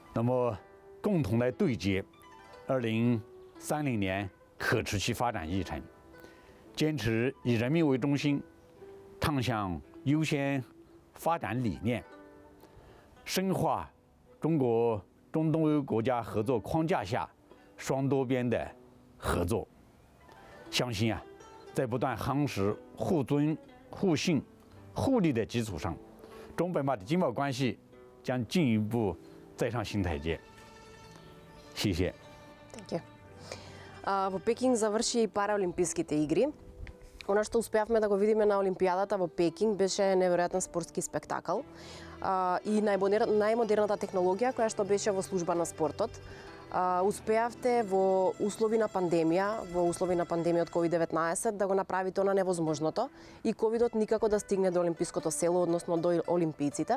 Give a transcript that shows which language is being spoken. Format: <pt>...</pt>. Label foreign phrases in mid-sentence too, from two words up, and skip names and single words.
<zh>那么共同来对接2030年可持续发展议程，坚持以人民为中心，畅想优先发展理念，深化中国中东欧国家合作框架下双多边的合作。相信啊，在不断夯实互尊、互信、互利的基础上，中北马的经贸关系将进一步再上新台阶。谢谢。</zh> <en>Thank you.</en> <mk>Во Пекинг заврши и параолимписките игри. Она што успеавме да го видиме на Олимпијадата во Пекинг беше неверојатен спортски спектакл и најмодерната технологија која што беше во служба на спортот. Успеавте во услови на пандемија, од COVID-19 да го направите она невозможното и ковидот никако да стигне до олимпиското село, односно до олимпијците.</mk>